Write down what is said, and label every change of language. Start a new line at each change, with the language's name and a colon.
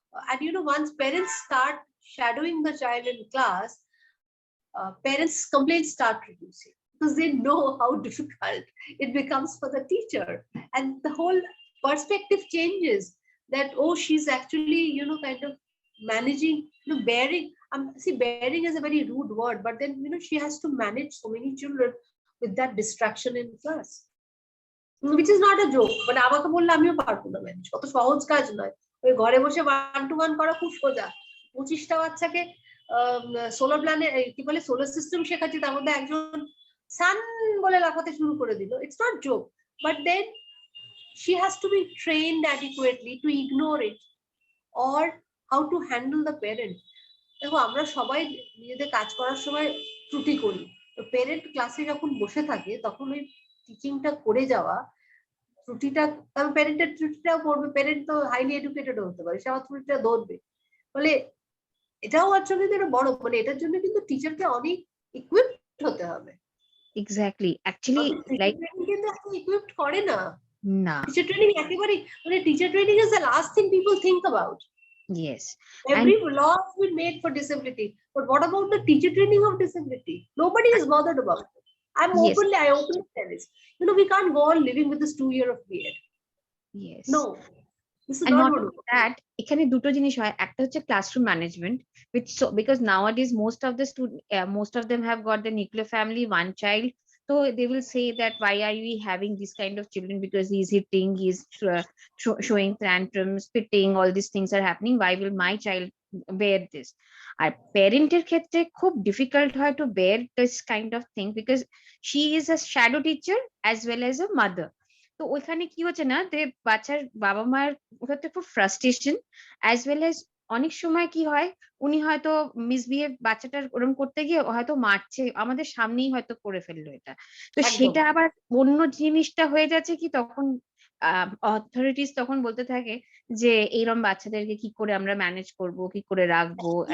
English: And once parents start shadowing the child in class, parents' complaints start reducing because they know how difficult it becomes for the teacher, and the whole perspective changes. That she's actually kind of managing, bearing. See, bearing is a very rude word, but then she has to manage so many children with that distraction in class, which is not a joke.
Bangla: But আমাকে বললে আমিও পারবো না manage, অত সহজ কাজ নয়। ওই ঘরে বসে 1-to-1 করা খুব সোজা। 25টা বাচ্চাকে সোলার প্ল্যানে কি বলে সোলার সিস্টেম শেখাচ্ছি, তার মধ্যে একজন সান বলে লাফাতে শুরু করে দিল।
English: It's not joke, but then she has to be trained adequately to ignore it or how to handle the parent.
Bangla: দেখো, আমরা সবাই নিজেদের কাজ করার সময় ত্রুটি করি। তো পেরেন্ট ক্লাসে যখন বসে থাকে তখন ওই টিচিংটা করে যাওয়া ত্রুটিটা, কারণ প্যারেন্টের ত্রুটিটাও পড়বে। প্যারেন্ট তো হাইলি এডুকেটেড হতে পারে, সে আমার ত্রুটিটা ধরবে। বলে এটাও আসলে বড়, মানে এটার জন্য কিন্তু টিচারকে অনেক ইকুইপড হতে হবে।
English: exactly, actually like
Bangla: কিন্তু এখন ইকুইপড করে না। না,
English: teacher training
Bangla: একেবারে, মানে
English: Teacher training is the last thing people think about. yes, Every law has been made for disability, but what about the teacher training of disability? Nobody is bothered about it. I openly tell this. We can't go on living with this 2 year of beard. yes, No, this is and not not what only that,
Bangla: এখানে দুটো জিনিস হয়। একটা হচ্ছে
English: Classroom management, which so because nowadays most of them have got the nuclear family, one child. So they will say that why are we having this kind of children, because he's hitting, he's showing tantrums, spitting, all these things are happening. Why will my child bear this?
Bangla: আর প্যারেন্টের ক্ষেত্রে খুব difficult হয়
English: to bear this kind of thing because she is a shadow teacher as well as a mother.
Bangla: তো ওইখানে কি হচ্ছে না, যে বাচ্চার বাবা মায়ের ক্ষেত্রে খুব ফ্রাস্ট্রেশন, অ্যাজ ওয়েল এজ অনেক সময় কি হয়, উনি হয়তো মিসবিহেভ বাচ্চাটার ওরকম করতে গিয়ে হয়তো মারছে, আমাদের সামনেই হয়তো করে ফেললো এটা। তো সেটা আবার অন্য জিনিসটা হয়ে যাচ্ছে কি, তখন অথরিটিস তখন বলতে থাকে যে এইরকম বাচ্চাদেরকে কি করে আমরা ম্যানেজ করব, কি করে রাখবো,